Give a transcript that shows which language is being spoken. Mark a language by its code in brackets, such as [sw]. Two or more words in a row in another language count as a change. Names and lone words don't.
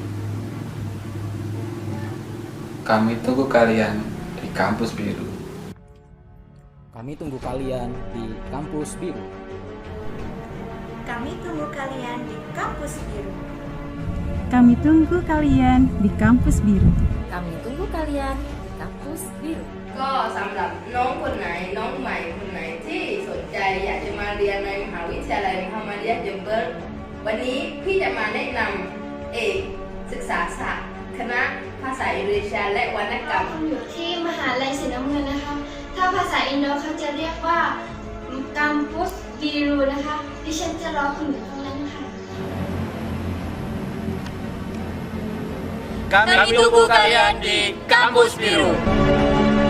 [id] Kami tunggu kalian di kampus biru. Kami tunggu kalian di kampus biru. Kami tunggu kalian di kampus biru. Kami tunggu kalian di kampus biru. Kami tunggu kalian di kampus biru. [th] ก็สำหรับน้องคนไหนน้องใหม่คนไหนที่สนใจอยากจะมาเรียนในมหาวิทยาลัยมุฮัมมัดยะห์จัมเบอร์วันนี้พี่จะมาแนะนำเอกศึกษาศาสตร์คณะภาษาอินโดนีเซียและวรรณกรรม อยู่ที่มหาลัยสีน้ำเงินนะคะ ถ้าภาษาอินโดเขาจะเรียกว่า [id] kampus biru [th] นะคะดิฉันจะรอคุณอยู่ตรงนั้นค่ะ [id] Kami tunggu kalian di kampus biru.